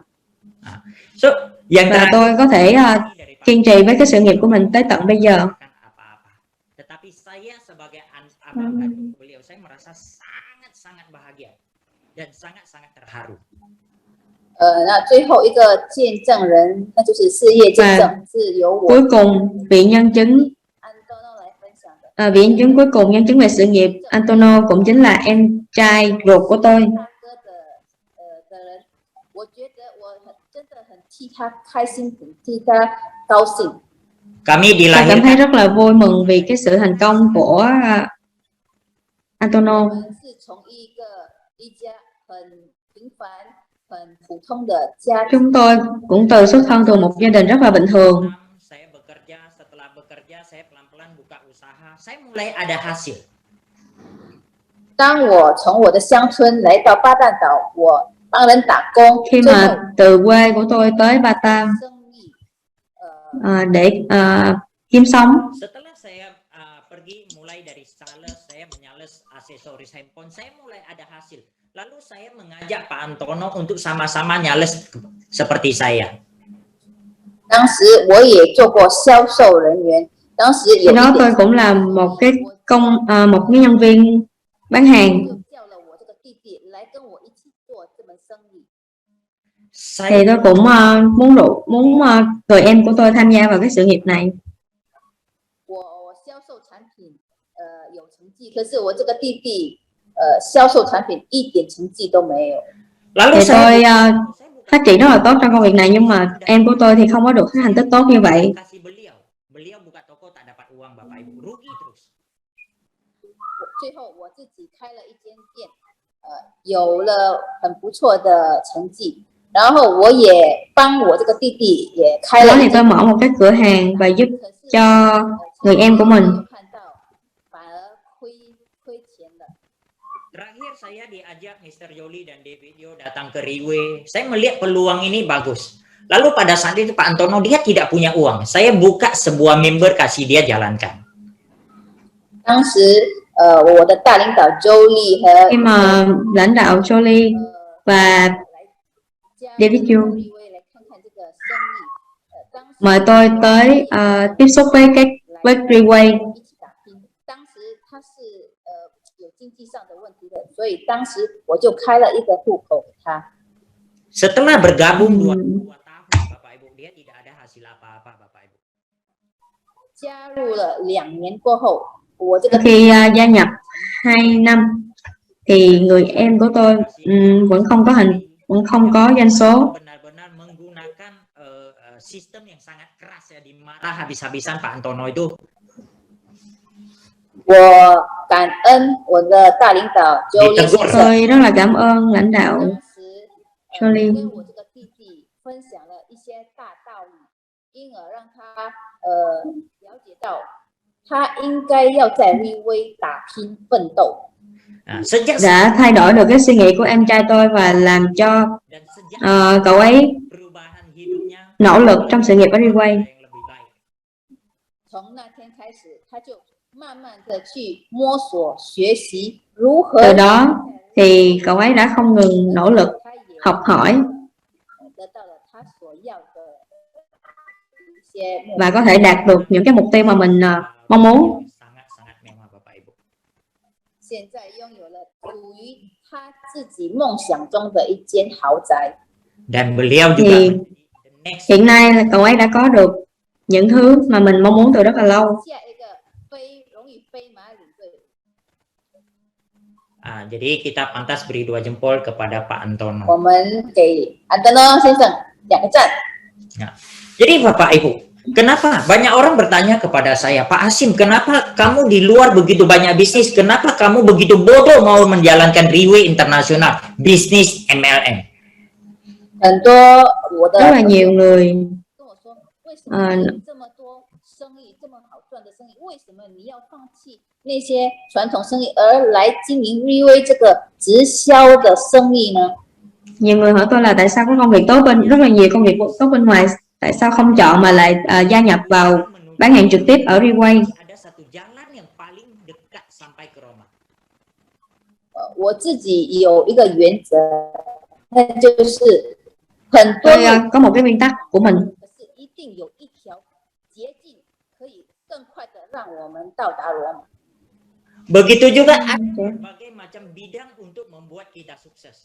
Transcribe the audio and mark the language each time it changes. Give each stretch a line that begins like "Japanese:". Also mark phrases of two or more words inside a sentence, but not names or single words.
Indonesian: So, yang
Vietnamese: và
Indonesian: terakhir,
Vietnamese: tôi có thể kiên trì với cái sự nghiệp của mình tới tận bây giờ.
Indonesian: apa-apa. Tetapi saya sebagai abang kandung beliau, saya merasa sangat-sangat bahagia dan sangat-sangat terharu.
Chinese: 那最后一个见证人，那就是事业见证，是由我
Vietnamese: Cuối cùng vị nhân chứng
Chinese: 安东诺来分享的。
Vietnamese: vị nhân chứng cuối cùng nhân chứng về sự nghiệp Antonio cũng chính là em trai ruột của tôi.
Chinese: 大哥的人，我觉得我真的很替他开心，很替他高兴。
Indonesian: Kami
Vietnamese: Tôi cảm thấy
Indonesian: dilahirkan
Vietnamese: rất là vui mừng vì cái sự thành công của Antonio.
Chinese: 我们是从一家很平凡、很普通的家庭。
Vietnamese: Chúng tôi cũng từ xuất thân từ một gia đình rất là bình thường.
Indonesian: saya bekerja, setelah bekerja saya pelan-pelan buka usaha, saya mulai ada hasil.
Chinese: 当我从我的乡村来到巴旦岛，我帮人打工，
Vietnamese: Khi
Chinese: 最后
Vietnamese: mà từ quê của tôi tới Batam
Chinese: 生意
Vietnamese: để kiếm sống.
Indonesian: Setelah saya pergi mulai dari sales, saya menyales aksesoris handphone, saya mulai ada hasil. Lalu saya mengajak Pak Antono untuk sama-sama nyales seperti saya.
Chinese: 当时我也做过销售人员，当时
Vietnamese: Khi
Chinese: 有一
Vietnamese: đó tôi
Chinese: 点
Vietnamese: cũng là một cái một cái nhân viên bán hàng.
Chinese: 就叫了我这个弟弟来跟我一起做这门生意。
Vietnamese: Thì tôi cũng muốn người em của tôi tham gia vào cái sự nghiệp này.
Chinese: 我销售产品有成绩，可是我这个弟弟销售产品一点成绩都没有。
Indonesian: Lalu
Vietnamese: Thì
Indonesian: saya
Vietnamese: tôi phát triển rất là tốt trong công việc này, nhưng mà em của tôi thì không có được cái thành tích tốt như vậy.
Indonesian: kasih beliau buka toko tak dapat uang Bapak Ibu, rugi terus.
Chinese: 最后我自己开了一间店，有了很不错的成绩，然后我也帮我这个弟弟也开
Vietnamese: Sau
Chinese: 了
Vietnamese: đó
Chinese: 一
Vietnamese: thì tôi
Chinese: 间
Vietnamese: mở một cái cửa hàng và giúp cho người em của mình.
Chinese: 看到反而亏钱了。
Indonesian: Terakhir saya diajak Mr. Yoli dan Davidio datang ke Riwe. Saya melihat peluang ini bagus. Lalu pada saat itu Pak Antono dia tidak punya uang. Saya buka sebuah member kasih dia jalankan.
Chinese: 当时我的大领导 Jolie 和
Vietnamese: Khi mà lãnh đạo Jolie và Davidio
Chinese: 来看看这个生意，当时
Vietnamese: mời tôi tới tiếp xúc với Freeway.
Chinese: 一起打拼。当时他是有经济上的问题的，所以当时我就开了一个户口给他。
Indonesian: Setelah bergabung 2 tahun Bapak Ibu, dia tidak ada hasil apa-apa Bapak Ibu.
Chinese: 加入了2年过后，我这个
Vietnamese: Khi gia nhập 2 năm thì người em của tôi vẫn không có doanh số.
Indonesian: Benar-benar menggunakan sistem yang sangat keras ya, dimarah habis-habisan Pak Antono itu.
Chinese: 我感恩我的大领导 Jolie 先生，
Vietnamese: Tôi rất là cảm ơn lãnh đạo
Chinese: 当时 Jolie 跟我这个弟弟分享了一些大道理，因而让他了解到他应该要在立威打拼奋斗。
Indonesian: Sejak
Vietnamese: đã thay đổi được cái suy nghĩ của em trai tôi và làm cho
Indonesian: dan sejak
Vietnamese: cậu ấy
Indonesian: perubahan hidupnya
Vietnamese: nỗ lực trong sự nghiệp ở Freeway.
Indonesian: yang lebih baik.
Chinese: 从那天开始，他就慢慢的去摸索学习如何
Vietnamese: Từ đó thì cậu ấy đã không ngừng nỗ lực
Chinese: 他也
Vietnamese: học hỏi
Chinese: 得到了他所要的一些目标。
Vietnamese: và có thể đạt được những cái mục tiêu mà mình mong muốn.
Indonesian: Sangat-sangat mewah Bapak Ibu.
Chinese: 现在拥有了属于他自己梦想中的一间豪宅。
Indonesian: Dan beliau juga
Vietnamese: Thì
Indonesian: menjadi
English: the next
Vietnamese: hiện nay là cậu ấy đã có được những thứ mà mình mong muốn từ rất là lâu.
Chinese: 下一个飞荣誉飞马领队，
Indonesian: jadi kita pantas beri 2 jempol kepada Pak Antono.
Chinese: 我们给安德诺先生2个赞。
Indonesian: Jadi Bapak Ibu, Kenapa? Banyak orang bertanya kepada saya, Pak Hasim, kenapa kamu di luar begitu banyak bisnis? Kenapa kamu begitu bodoh mau menjalankan Riway Internasional, bisnis MLM?
Chinese: 很多我的
Vietnamese: Rất là nhiều người
Chinese: 跟我说，为什 ờ, 么你有这么多生意，这么好赚的生意，为什么你要放弃那些传统生意，而来经营 Riway 这个直销的生意呢？
Vietnamese: nhiều người hỏi tôi là tại sao có công việc tốt bên, rất là nhiều công việc tốt bên ngoài, tại sao không chọn mà lại gia nhập vào bán hàng trực tiếp ở Reway?
Indonesian: Ada satu jalan yang paling dekat sampai ke Roma.
Chinese: 我自己有一个原则，那就是很多
Vietnamese: Tôi có một cái nguyên tắc của mình,
Chinese: 可是一定有一条捷径可以更快的让我们到达罗马。
Indonesian: Begitu juga ada berbagai macam bidang untuk membuat kita sukses.